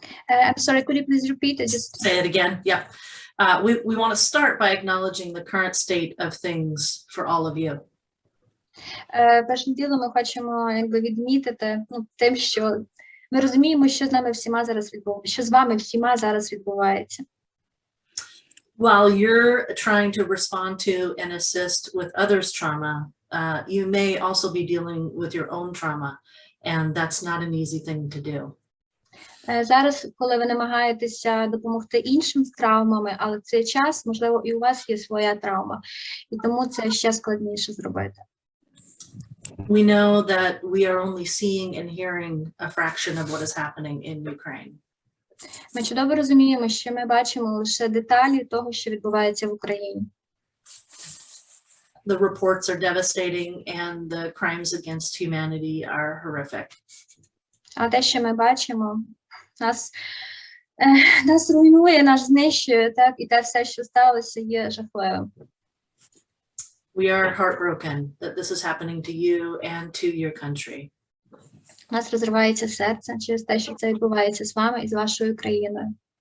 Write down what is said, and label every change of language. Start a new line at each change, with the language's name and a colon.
English: I'm sorry, could you please repeat it? Just say it again. Yep. We want to start by acknowledging the current state of things for all of you.
Ukrainian: Першим ділом ми хочемо відмітити тим, що ми розуміємо, що з нами всіма зараз відбувається, що з вами всіма зараз відбувається.
English: While you're trying to respond to and assist with others' trauma, you may also be dealing with your own trauma, and that's not an easy thing to do.
Ukrainian: Зараз, коли ви намагаєтеся допомогти іншим з травмами, але в цей час, можливо, і у вас є своя травма, і тому це ще складніше зробити.
English: We know that we are only seeing and hearing a fraction of what is happening in Ukraine.
Ukrainian: Ми чудово розуміємо, що ми бачимо лише деталі того, що відбувається в Україні.
English: The reports are devastating and the crimes against humanity are horrific.
Ukrainian: А те, що ми бачимо, нас руйнує, нас знищує, так, і те все, що сталося, є жахливим.
English: We are heartbroken that this is happening to you and to your country.
Ukrainian: У нас розривається серце через те, що це відбувається з вами і з вашою країною.